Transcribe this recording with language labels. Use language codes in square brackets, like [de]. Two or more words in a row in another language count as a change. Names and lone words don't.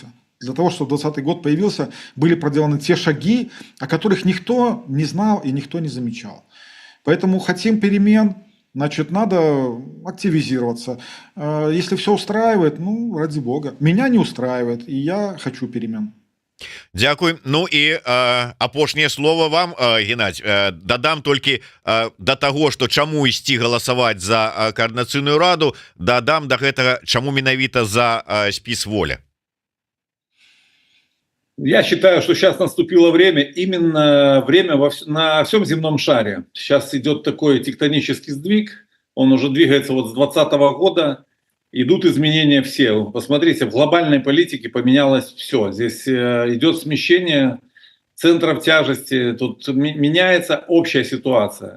[ru] Для того, чтобы 2020 год появился, были проделаны те шаги, о которых никто не знал и никто не замечал. Поэтому хотим перемен, значит, надо активизироваться. Если все устраивает, ну, ради бога. Меня не устраивает, и я хочу перемен. [be] Дзякуй. Ну і апошняе слово вам, Геннадзь. Дадам толькі да таго, што чаму ісці галасаваць за каардынацыйную раду, дадам да гэтага, чаму менавіта за спіс воля. [ru] Я считаю, что сейчас наступило время, именно время на всем земном шаре. Сейчас идет такой тектонический сдвиг, он уже двигается вот с 2020 года, идут изменения все. Посмотрите, в глобальной политике поменялось все. Здесь идет смещение центров тяжести, тут меняется общая ситуация.